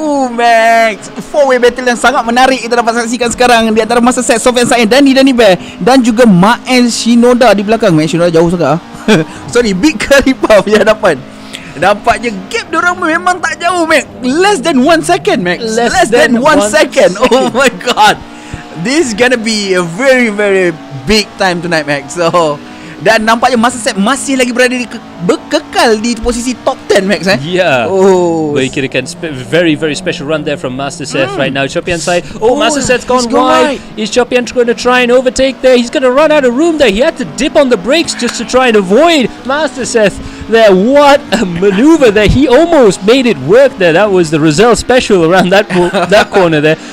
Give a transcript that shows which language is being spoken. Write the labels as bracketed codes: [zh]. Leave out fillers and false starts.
[ms] Max, 4-way battle yang sangat menarik kita dapat saksikan sekarang di antara Master Set, Sofian Said, Danny Bear dan juga Mael Shinoda di belakang. Mael Shinoda jauh sangat. Sorry, Big Curry Puff di hadapan. Nampaknya gap diorang memang tak jauh, Max. [en] Less than 1 second, Max. Less than 1 second. Oh my god. This is gonna be a very, very big time tonight, Max. [ms] So, dan nampaknya Master Set masih lagi berada kekal di posisi top 10, Max. [en] Yeah. But you can very, very special run there from Master Seth right now. Chopian side. Master Seth's gone wide. Is Chopian going to try and overtake there? He's going to run out of room there. He had to dip on the brakes just to try and avoid Master Seth there. What a maneuver there. He almost made it work there. That was the Roselle special around that corner there.